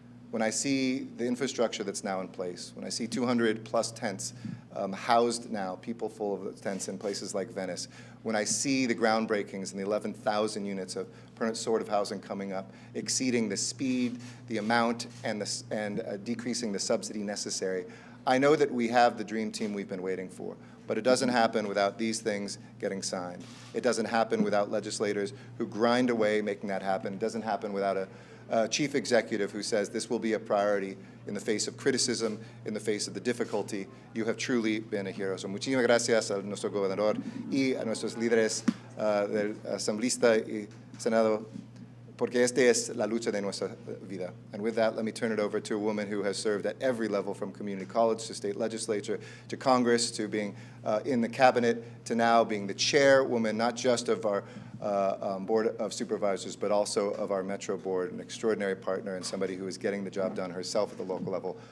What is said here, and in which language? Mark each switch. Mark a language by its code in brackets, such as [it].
[en] When I see the infrastructure that's now in place, when I see 200 plus tents housed now, people full of tents in places like Venice, when I see the groundbreakings and the 11,000 units of permanent supportive housing coming up, exceeding the speed, the amount, and decreasing the subsidy necessary, I know that we have the dream team we've been waiting for. But it doesn't happen without these things getting signed. It doesn't happen without legislators who grind away making that happen. It doesn't happen without a chief executive who says this will be a priority in the face of criticism, in the face of the difficulty. You have truly been a hero. [es] So muchísimas gracias a nuestro gobernador y a nuestros líderes del asambleísta y Senado porque esta es la lucha de nuestra vida. [en] And with that, let me turn it over to a woman who has served at every level, from community college to state legislature to Congress to being in the cabinet to now being the chairwoman, not just of our Board of Supervisors, but also of our Metro Board, an extraordinary partner and somebody who is getting the job done herself at the local level.